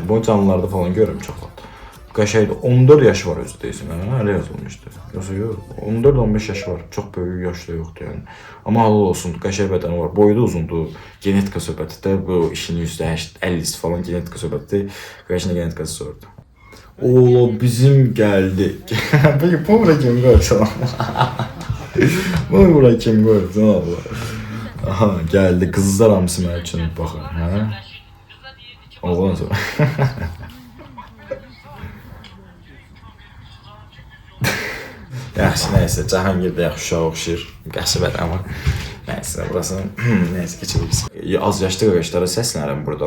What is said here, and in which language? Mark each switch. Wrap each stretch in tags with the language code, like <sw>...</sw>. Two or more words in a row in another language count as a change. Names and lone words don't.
<az>Bu canlılarda falan görürüm çox vaxt. Qəşəngdir. 14 yaşı var özü deyilsin. Hələ yazılmışdı. Yoxsa yox. 14-15 yaşı var. Çox böyük yaşda yoxdur yəni. Amma halal olsun. Qəşəng bədəni var. Boyu da uzundur. Genetika söhbəti də bu işin %50-si falan genetika söhbəti. Qəşəng genetikası sordu. Oğlum bizim geldi.</az> <tr>Bu bura kim koydu? Bu bura kim koydu abla?</tr> <az>Aha geldi kızlar hamısı mənim üçün baxın. Hə? Oğlan sonra. Yaxşı nəysə Cahangir də yaxşı uşaq oxşayır. Qəşəng amma. Nəysə burası nəysə keçirik. Az yaşlı qardaşlara səslənirəm buradan.</az>